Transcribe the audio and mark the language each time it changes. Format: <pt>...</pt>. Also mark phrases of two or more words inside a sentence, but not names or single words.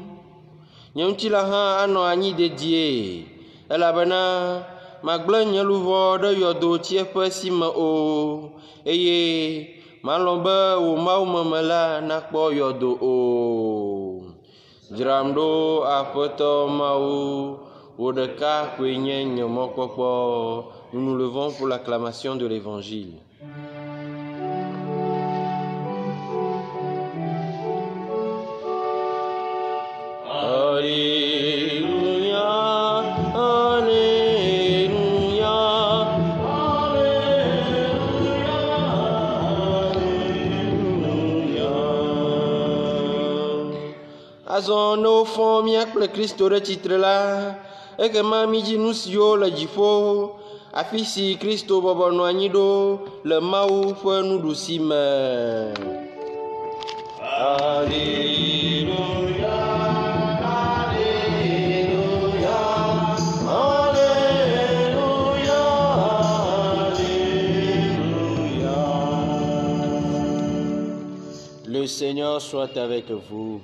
<ee>Nye ŋutilã hã anɔ anyi dedie elabena magblẽ nye luʋɔ ɖe yɔdo tsiẽƒe si me o eye malɔ̃ be wò mawumeme la nakpɔ yɔdo o. Dzram ɖo aƒetɔ Mawu wo ɖeka koe nye nye mɔkpɔkpɔ.</ee> <fr>Nous nous levons pour l'acclamation de l'évangile. Alléluia, Alléluia, Alléluia.</fr> <ee>Azɔ ne wofɔ mía kple Kristo ɖe tsitre la, ekema mídzi nu siwo le dziƒo, afi si Kristo bɔbɔ nɔ anyi ɖo le Mawu ƒe nuɖusime.</ee> <fr>Alléluia. Le Seigneur soit avec vous.</fr>